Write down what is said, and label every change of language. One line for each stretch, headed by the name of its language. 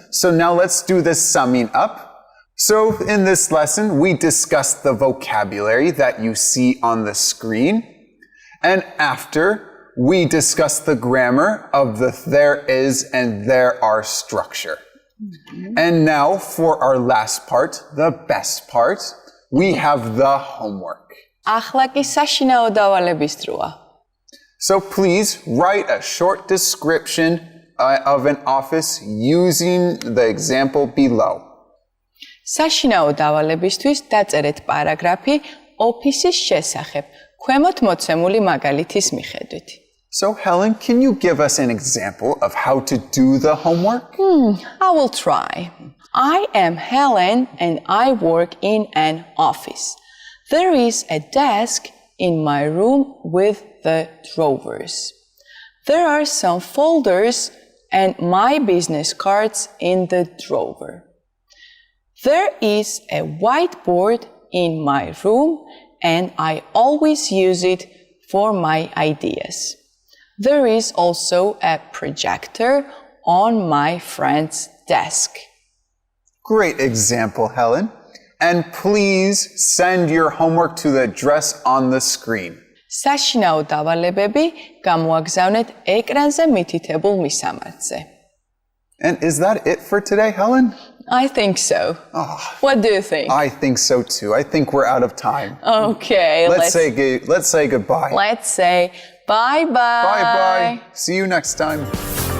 English: So now let's do the summing up. So in this lesson, we discussed the vocabulary that you see on the screen. And after, we discussed the grammar of the there is and there are structure. And now for our last part, the best part, we have the homework.
Georgian: ახლა კი საშინაო დავალების დროა.
English: So please write a short description of an office using the example below.
Georgian: საშინაო დავალებისთვის დაწერეთ პარაგრაფი ოფისის შესახებ, ქვემოთ მოცემული მაგალითის მიხედვით.
English: So Helen, can you give us an example of how to do the homework? I will try. I am Helen and I work in an office. There is a desk in my room with the drawers. There are some folders and my business cards in the drawer. There is a whiteboard in my room and I always use it for my ideas. There is also a projector on my friend's desk. Great example, Helen. And please send your homework to the address on the screen.
Georgian: საშინაო დავალებები გამოაგზავნეთ ეკრანზე მითითებულ მისამართზე.
English: And is that it for today, Helen? I think so. What do you think? I think so too. I think we're out of time. Okay, Let's say goodbye. Let's say bye-bye. Bye-bye. See you next time.